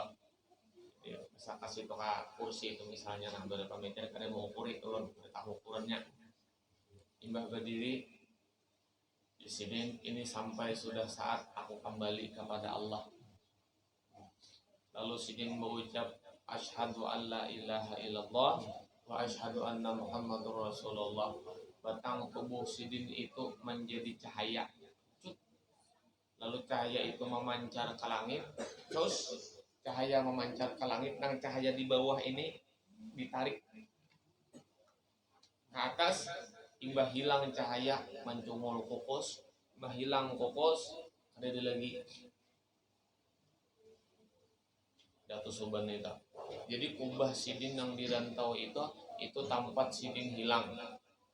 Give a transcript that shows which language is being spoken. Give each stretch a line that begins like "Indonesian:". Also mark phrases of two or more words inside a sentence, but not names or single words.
Indonesian: Ya, bisa kasih tukar kursi itu misalnya, nah berapa meter karena mau ukur itu loh, tahu ukurannya.
Banjar: Imbah berdiri. Sidin ini sampai sudah saat aku kembali kepada Allah. Lalu Sidin mengucap
Arabic: أشهد أن لا إله إلا الله وأشهد أن محمدا رسول الله.
Banjar: Batang tubuh Sidin itu menjadi cahaya. Lalu cahaya itu memancar ke langit. Terus cahaya memancar ke langit, dan cahaya di bawah ini ditarik ke atas. Imbah hilang cahaya mencungul kokos, imbah hilang kokos ada lagi Datu Suban itu. Jadi kubah Sidin yang dirantau itu tempat Sidin hilang.